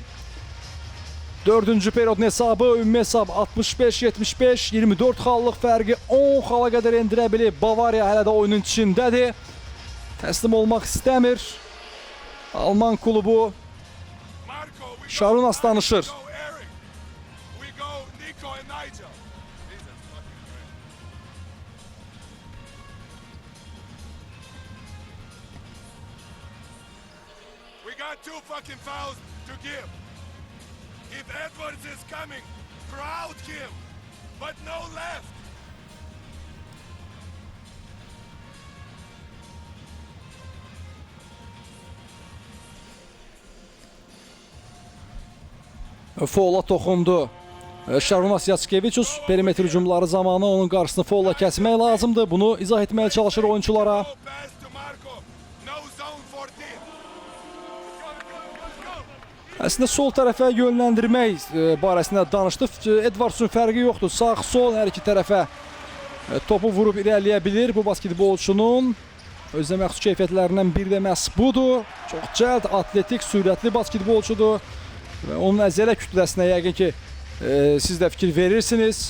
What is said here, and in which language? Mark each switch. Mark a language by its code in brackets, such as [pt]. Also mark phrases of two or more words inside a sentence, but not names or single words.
[az] 4-cü periyodun hesabı, ümumi hesab 65-75, 24 xallıq fərqi 10 xala qədər endirə bilib. Bavariya hələ də oyunun içindədir. Təslim olmaq istəmir. Alman klubu. Şarunas danışır. [en] We got 2 fucking fouls to give. If Edwards is coming, crowd him. but no left. [az] Foula toxundu. Şarunas Yatskeviçus perimetr hücumları zamanı onun qarşısını foula kəsmək lazımdır. Bunu izah etməyə çalışır oyunculara. [en] No pass to Marco. No zone 14. Go. [az] Əslində sol tərəfə yönləndirmək barəsində danışdıq. Edvardsın fərqi yoxdur. Sağ, sol hər iki tərəfə topu vurub irəliyə bilir. Bu basketbolçunun özünə məxsus keyfiyyətlərindən biri də məhz budur. Çox cəld, atletik, sürətli basketbolçudur. Və onun əzələ kütləsinə yəqin ki, siz də fikir verirsiniz.